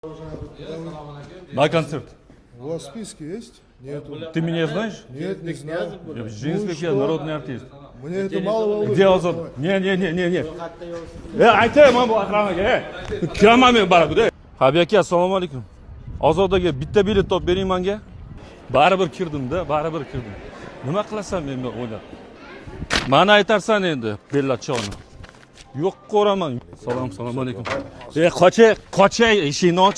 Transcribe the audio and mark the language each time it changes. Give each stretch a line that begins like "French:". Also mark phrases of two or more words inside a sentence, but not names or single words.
Russian: На концерт. У вас в списке есть? Нету. Ты меня знаешь? Нет, не знаю. Я Жинских, Ну и я что? народный артист. Мне это мало волнует. Где Озон? Не.
Uzbek: Aytayman bu Akramaga. Kiraman men baribir. Habib aka, assalomu alaykum. Ozodaga bitta bilet topib bering menga. Baribir kirdim-da, baribir kirdim. Nima qilasan men o'ylab? Mana aytarsan endi, bellatchoni. Yo'q ko'raman. Salom alaykum. Qochay, eshikni och.